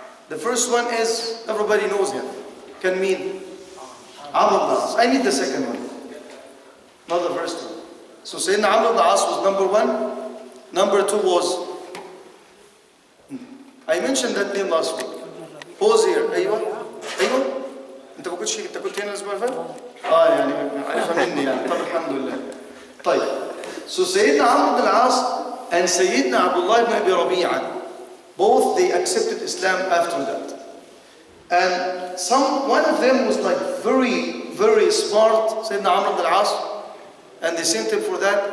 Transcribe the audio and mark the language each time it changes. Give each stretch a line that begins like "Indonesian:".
English: The first one is, everybody knows him. Can mean Amr ibn al-As. I need the second one, not the first one. So Sayyidina Amr ibn al-As was number 1. Number 2 was, I mentioned that name last week. Who's here? أيوة.
Arabic: أنت ما كنتش أنت كنت هنا الأسبوع اللي فات؟ يعني عارفها مني يعني. طب الحمد لله. طيب.
English: So Sayyidina Amr ibn al-As and Sayyidina Abdullah ibn Abi Rabi'ah, both they accepted Islam after that. And one of them was very, very smart, Sayyidina Amr ibn al-As, and they sent him for that.